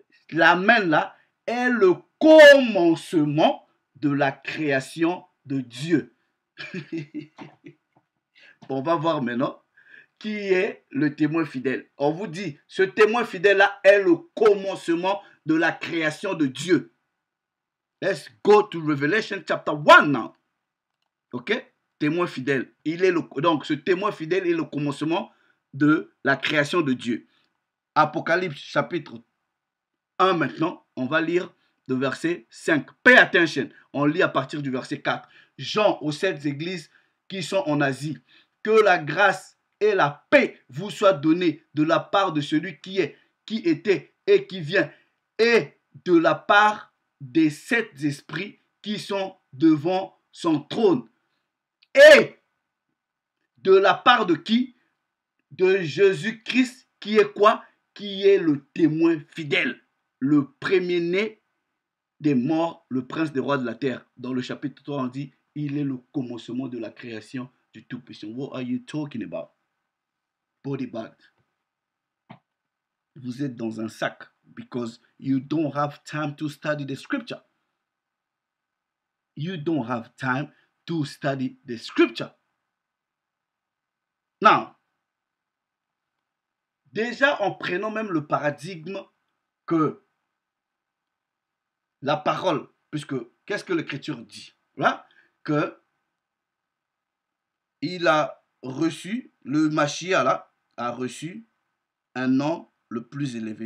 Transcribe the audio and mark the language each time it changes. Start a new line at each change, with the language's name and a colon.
French: L'Amen là est le commencement de la création de Dieu. On va voir maintenant qui est le témoin fidèle. On vous dit, ce témoin fidèle-là est le commencement de la création de Dieu.
English: Let's go to Revelation chapter 1 now.
French: Ok? Témoin fidèle. Donc, ce témoin fidèle est le commencement de la création de Dieu. Apocalypse chapitre 1 maintenant. On va lire le verset 5.
English: Pay attention.
French: On lit à partir du verset 4. Jean aux 7 églises qui sont en Asie. Que la grâce et la paix vous soient données de la part de celui qui est, qui était et qui vient, et de la part des 7 esprits qui sont devant son trône. Et de la part de qui? De Jésus-Christ, qui est quoi? Qui est le témoin fidèle, le premier-né des morts, le prince des rois de la terre. Dans le chapitre 3, on dit, il est le commencement de la création du Tout-Puissant.
English: What are you talking about? Body bag.
French: Vous êtes dans un sac
English: because you don't have time to study the scripture. You don't have time to study the scripture.
French: Now, déjà en prenant même le paradigme que la parole, puisque qu'est-ce que l'Écriture dit? Là, que il a reçu, le Mashiach là, a reçu un nom le plus élevé.